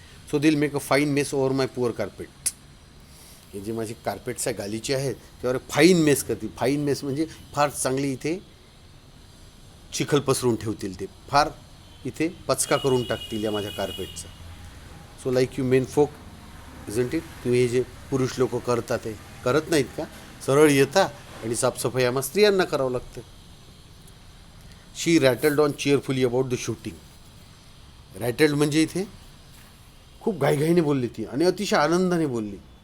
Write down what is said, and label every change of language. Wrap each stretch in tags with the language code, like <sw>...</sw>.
<en>So they'll make a fine mess over my poor carpet.</en> <mr>हे जे माझे कार्पेट्स आहे गालीचे आहेत त्यावर फाईन मेस करतील. फाईन मेस म्हणजे फार चांगली इथे चिखल पसरून ठेवतील, ते फार इथे पचका करून टाकतील या माझ्या कार्पेटचा.</mr> <en>So like you men folk isn't it.</en> <mr>तुम्ही हे जे पुरुष लोक करतात ते करत नाहीत का? सरळ येता आणि साफसफाई आम्हाला स्त्रियांना करावं लागतं.</mr> <en>She rattled on cheerfully about the shooting.</en> <mr>रॅटल्ड म्हणजे इथे खूप घाईघाईने बोलली ती आणि अतिशय आनंदाने बोलली.</mr>